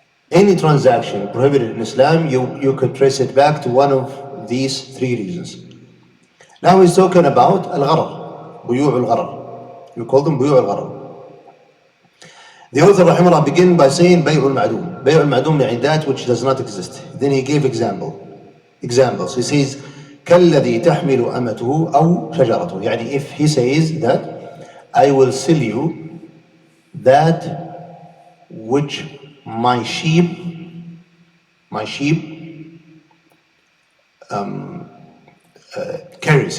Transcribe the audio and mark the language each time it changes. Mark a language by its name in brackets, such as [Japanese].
[English] Any transaction prohibited in Islam, you could trace it back to one of these 3 reasons. Now he's talking about al-gharar, [Arabic] بيوع الغرر. [English] You call them بيوع الغرر. The author رحمه الله begin by saying [Arabic] بيع المعدوم. بيع المعدوم يعني [English] that which does not exist. Then he gave examples. He says [Arabic] كالذي تحمل أمته أو شجرته. [English] يعني if he says that I will sell you that which my sheep carries.